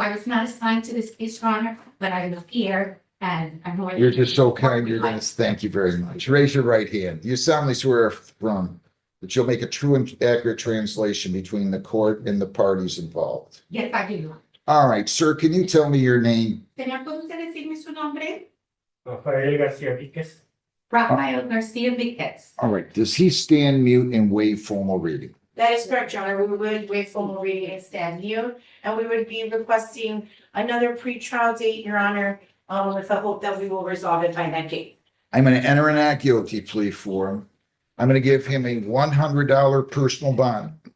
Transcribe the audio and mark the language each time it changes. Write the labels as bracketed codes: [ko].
[en] I was not assigned to this case, Your Honor, but I was here and I'm more than. You're just so kind. You're gonna, thank you very much. Raise your right hand. You solemnly swear from that you'll make a true and accurate translation between the court and the parties involved. Yes, I do. All right, sir, can you tell me your name? [es] Señor, ¿puede usted decirme su nombre? Rafael Garcia Víquez. Rafael Garcia Viquez. [en] All right, does he stand mute and waive formal reading? That is correct, Your Honor. We would waive formal reading and stand mute, and we would be requesting another pretrial date, Your Honor, with the hope that we will resolve it by that date. I'm gonna enter a not guilty plea for him. I'm gonna give him a $100 personal bond.